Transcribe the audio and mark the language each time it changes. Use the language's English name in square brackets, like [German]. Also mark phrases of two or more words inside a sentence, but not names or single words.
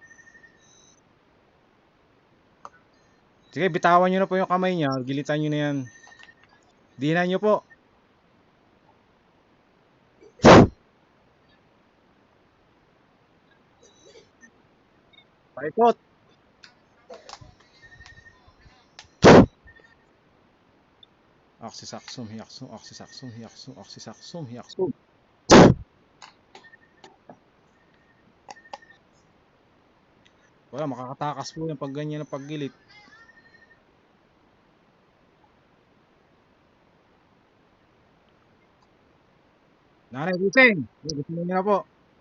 [Filipino] Sige, bitawan nyo na po yung kamay niya. Gilitan nyo na yan. Dinan nyo po. Paikot. Aksisaksum, hiyaksum, aksisaksum, hiyaksum, aksisaksum, hiyaksum. Wala, makakatakas po yan pag ganyan ang paggilit. Nanay Gising, gusto niyo na po.